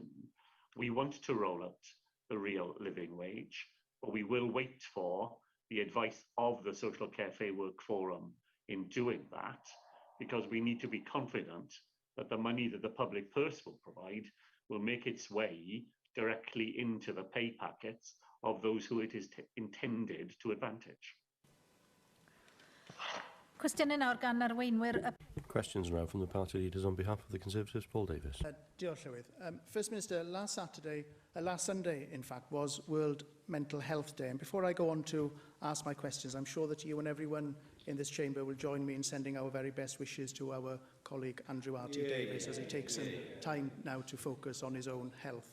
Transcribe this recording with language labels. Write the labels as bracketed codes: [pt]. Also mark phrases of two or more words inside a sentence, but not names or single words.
[en] We want to roll out the real living wage, but we will wait for the advice of the Social Care Fair Work Forum in doing that, because we need to be confident that the money that the public purse will provide will make its way directly into the pay packets of those who it is intended to advantage. [cy] Cwestiynau nawr gan arweinwyr [en] Questions now from the party leaders on behalf of the Conservatives. Paul Davis. [cy] Diolch, Llywydd. [en] First Minister, last Sunday, in fact, was World Mental Health Day. And before I go on to ask my questions, I'm sure that you and everyone in this chamber will join me in sending our very best wishes to our colleague Andrew Archie Davis as he takes some time now to focus on his own health.